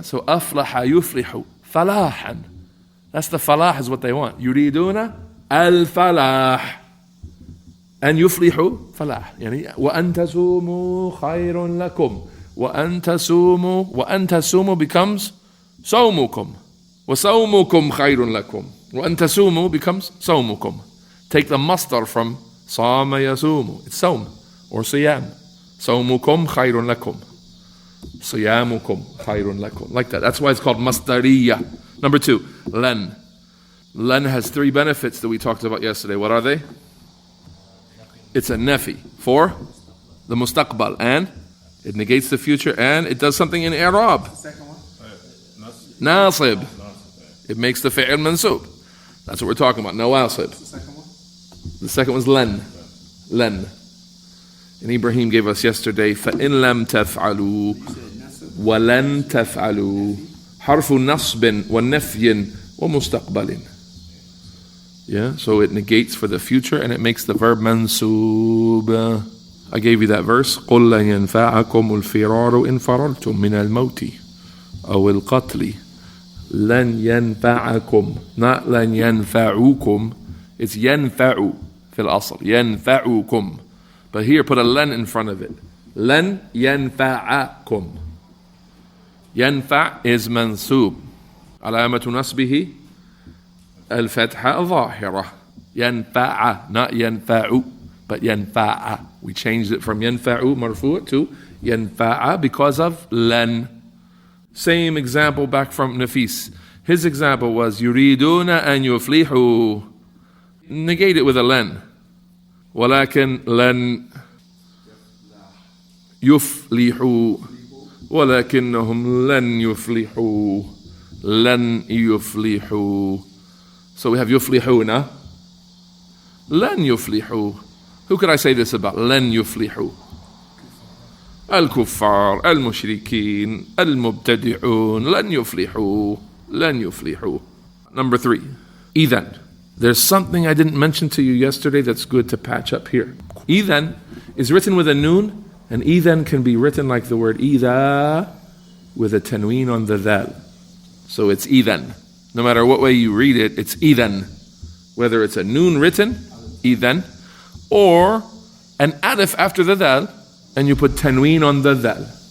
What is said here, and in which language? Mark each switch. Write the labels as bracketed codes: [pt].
[ar] So aflaha yuflihu falahan. [en] That's the falah is what they want. [ar] Yuriduna al-falah. And yuflihu falah. Yani, wa an tasumu khayrun lakum. Wa an tasumu becomes sawmukum. وَصَوْمُكُمْ خَيْرٌ لَكُمْ وَأَن تَسُومُوا becomes صَوْمُكُمْ. [en] Take the masdar from [ar] صَامَ يَسُومُ. [en] It's صَوْم or صِيام. [ar] صَوْمُكُمْ خَيْرٌ لَكُمْ صِيَامُكُمْ خَيْرٌ لَكُمْ. [en] Like that. That's why it's called masdariyah. Number 2, lan. Lan has 3 benefits that we talked about yesterday. What are they? It's a nafi for the mustaqbal, and it negates the future, and it does something in i'rab. Nasib. It makes the fi'l mansoob. That's what we're talking about. Nawasib. The second one's lan. Lan. And Ibrahim gave us yesterday, [ar] فَإِن لَمْ تَفْعَلُوا وَلَن تَفْعَلُوا حرف نصب ونفي ومستقبل. [en] Yeah, so it negates for the future and it makes the verb mansoob. I gave you that verse. [ar] قُلْ لَن يَنْفَعَكُمُ الْفِرَارُ إِنْ فَرَرْتُم مِّنَ الْمَوْتِ أَوْ الْقَتْلِ لَن يَنْفَعَكُمْ, not لَن يَنْفَعُكُمْ. It's يَنْفَعُ في الأصل. يَنْفَعُكُمْ. [en] But here put a len in front of it. [ar] لَن يَنْفَعَكُمْ. [en] ينفع is mansoob. [ar] علامة نصبه الفتحة الظاهرة. ينفع, not ينفع, but ينفع. [en] We changed it from [ar] ينفع مرفوع [en] to ينفع because of لن. Same example back from Nafis. His example was [ar] يريدون أن يفلحوا. [en] Negate it with a لن. [ar] ولكن لن يفلحوا ولكنهم لن يفلحوا. لن يفلحوا. [en] So we have يفلحون. [ar] لن يفلحوا. [en] Who could I say this about? [ar] لن يفلحوا. الكفار, المشركين, المبتدعون, لن يفلحوا. لن يفلحوا. [en] Number 3. [ar] إذن. [en] There's something I didn't mention to you yesterday that's good to patch up here. إذن is written with a noon, and إذن can be written like the word إذا with a tanween on the dhal. So it's إذن. No matter what way you read it, it's إذن. Whether it's a noon written, إذن, or an alif after the dhal, and you put tanween on the dhal.